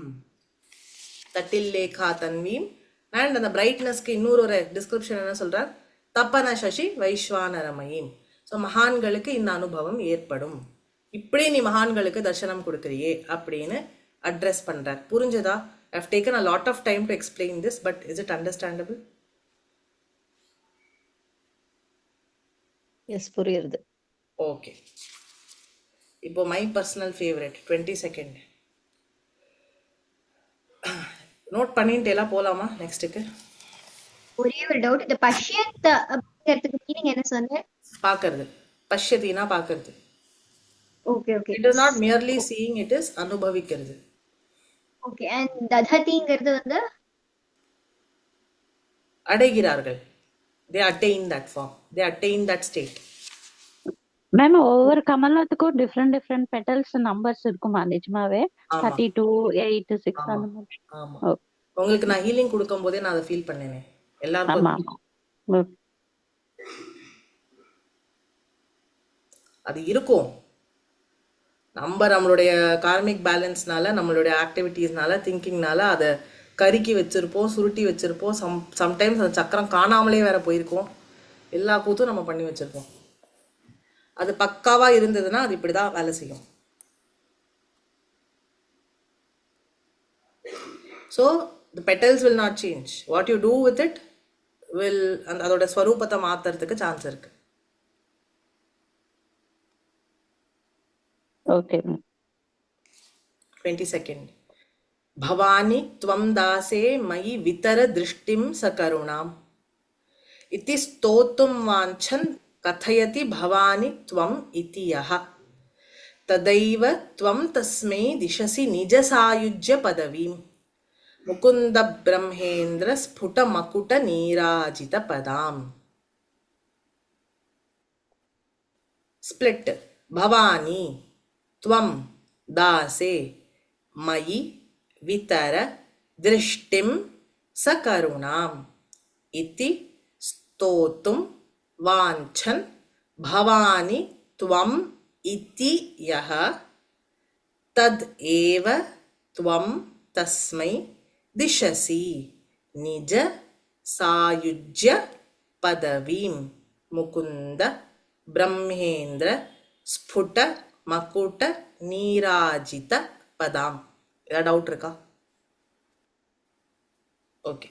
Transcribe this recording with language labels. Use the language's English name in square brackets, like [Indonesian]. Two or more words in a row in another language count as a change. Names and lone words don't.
[Sanskrit] तटिल्लेखा तन्वीम्. [Tamil] அண்ட் அந்த பிரைட்னஸ்க்கு இன்னொரு ஒரு டிஸ்கிரிப்ஷன் என்ன சொல்றார்? [Sanskrit] तपन शशि वैश्वानरमयीम्. [Tamil] ஸோ மகான்களுக்கு இந்த அனுபவம் ஏற்படும். இப்படி நீ மகான்களுக்கு தர்சனம் கொடுக்குறியே அப்படின்னு அட்ரஸ் பண்றார். புரிஞ்சதா? [English] I've taken a lot of time to explain this, but is it understandable? [Tamil] எஸ், புரியுது. ஓகே. இப்போ [English] my personal favourite [Tamil] 20 செகண்ட் நோட் பண்ணிட்டு எல்லாம் போலாமா நெக்ஸ்ட்டுக்கு? ஒரே ஒரு டவுட், இந்த பஷ்யத் அப்படிங்கிறதுக்கு மீனிங் என்ன சொன்னேன்? பார்க்கறது. பஷ்யத்தினா பார்க்கறது. [English] okay okay it is not merely seeing, it is அனுபவிக்கிறது. [Tamil] ஓகே. அண்ட் தததிங்கிறது வந்து அடைகிறார்கள். [English] they attain that form, they attain that state. [Tamil] மேம் ஒவ்வொரு கமலத்துக்கும் [English] different different petals numbers [Tamil] இருக்குமா நிஜமாவே? ஆமா 32, 8, 6 ஆமா அந்த மாதிரி. ஆமா. ஓ, உங்களுக்கு நான் ஹீலிங் கொடுக்கும் போதே நான் அதை ஃபீல் பண்ணேனே. எல்லாருக்கும் ஆமா ஆமா. ஓ, அது இருக்கும். நம்மளுடைய [English] karmic balance-னால, [Tamil] நம்மளுடைய ஆக்டிவிட்டீஸ்னால, திங்கிங்னால அதை கருக்கி வச்சிருப்போம், சுருட்டி வச்சிருப்போம். சம்டைம்ஸ் அந்த சக்கரம் காணாமலே வேற போயிருக்கோம். எல்லா கூத்தும் நம்ம பண்ணி வச்சிருப்போம். அது பக்காவா இருந்ததுன்னா அது இப்படிதான் வேலை செய்யும். [English] ஸோ the petals will not change. What you do with it will [Tamil] அதோட ஸ்வரூபத்தை மாத்துறதுக்கு சான்ஸ் இருக்கு. [English] okay ma'am. [Sanskrit] 20 செகண்ட். भवानि त्वं दासे मयि वितर दृष्टिं सकरुणाम् इति स्तोतुं वाञ्छन् कथयति भवानि त्वम् इति यः तदैव त्वं तस्मै दिशसि निज सायुज्य पदवीं मुकुन्द ब्रह्मेन्द्र स्फुट मकुट नीराजित पदाम्. [Tamil] ஸ்பிளிட். [Sanskrit] भवानि त्वं दासे मयि वितर दृष्टिं सकरुणाम् इति स्तोतुं वाञ्छन् भवानि त्वम् इति यः तत् एव त्वं तस्मै दिशसि निज सायुज्य पदवीं मुकुन्द ब्रह्मेन्द्र स्फुट मकुट नीराजित पदाम्. [Tamil] ஏதாவது டவுட் இருக்கா? ஓகே.